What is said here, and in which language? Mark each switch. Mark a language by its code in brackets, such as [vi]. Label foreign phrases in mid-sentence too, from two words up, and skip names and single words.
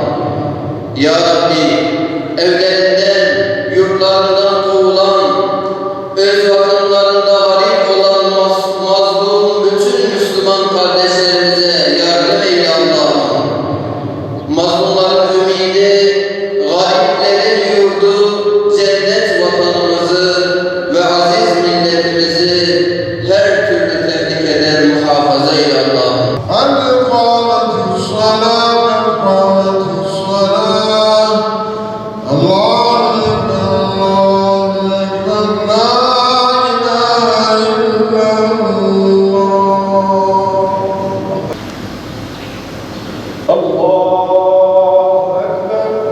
[tr] Ya Rabbi, evlerinden, yurtlarından kovulan, öz vatanlarında garip olan mazlum bütün Müslüman kardeşlerimize yardım eyle Allah'ım. Mazlumların ümidi, gariplerin yurdu, cennet vatanımızı ve aziz milletimizi her türlü tehlikeden muhafaza eyle Allah'ım. [ar] قد قامت الصلاة قامت الصلاة الله أكبر لا إله إلا الله الله أكبر